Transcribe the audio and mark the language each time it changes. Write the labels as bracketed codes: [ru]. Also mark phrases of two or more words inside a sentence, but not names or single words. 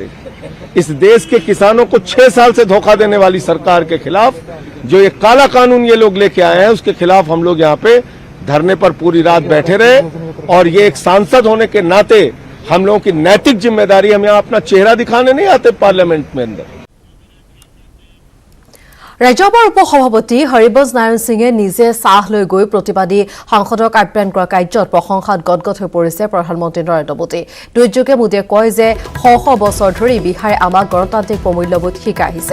[hi] इस देश के किसानों को 6 साल से धोखा देने वाली सरकार के खिलाफ जो ये काला कानून ये लोग लेके आए हैं, उसके खिलाफ हम लोग यहाँ पे धरने पर पूरी रात बैठे रहे। और ये एक सांसद होने के नाते हम लोगों की नैतिक जिम्मेदारी, हम यहाँ अपना चेहरा दिखाने नहीं आते पार्लियामेंट में अंदर। [as] ৰাজ্যসভাৰ উপসভাপতি হৰিবংশ নাৰায়ণ সিঙে নিজে চাহ লৈ গৈ প্ৰতিবাদী সাংসদক আপ্যায়ন কৰা কাৰ্যত প্ৰশংসাত গদগদ হৈ পৰিছে প্ৰধানমন্ত্ৰী নৰেন্দ্ৰ মোদী। টুইটযোগে মোদীয়ে কয় যে শ বছৰ ধৰি বিহাৰে আমাক গণতান্ত্ৰিক প্ৰমূল্যবোধ শিকাই আহিছে।